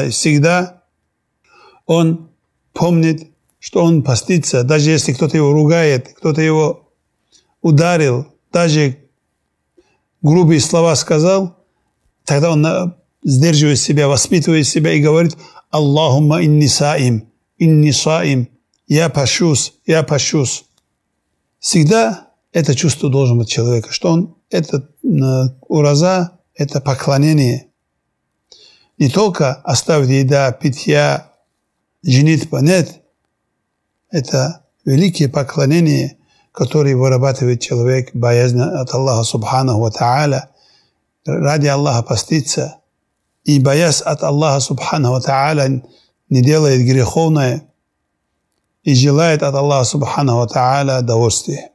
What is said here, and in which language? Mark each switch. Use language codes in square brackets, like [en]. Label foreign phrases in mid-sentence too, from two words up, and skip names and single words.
[ru] И всегда он помнит, что он постится. Даже если кто-то его ругает, кто-то его ударил, даже грубые слова сказал, тогда он сдерживает себя, воспитывает себя и говорит: [ar] «اللهم إني صائم إني صائم». [ru] Я пощусь. Всегда это чувство должно быть человека, что он, это ураза, это поклонение. Не только оставить еда, питья, женитьба, нет. Это великие поклонения, которые вырабатывает человек, боязнь от Аллаха [ar] سبحانه وتعالى, [ru] ради Аллаха поститься, и боясь от Аллаха [ar] سبحانه وتعالى [ru] не делает греховное, и желает от Аллаха [ar] سبحانه وتعالى [ru] довольствия.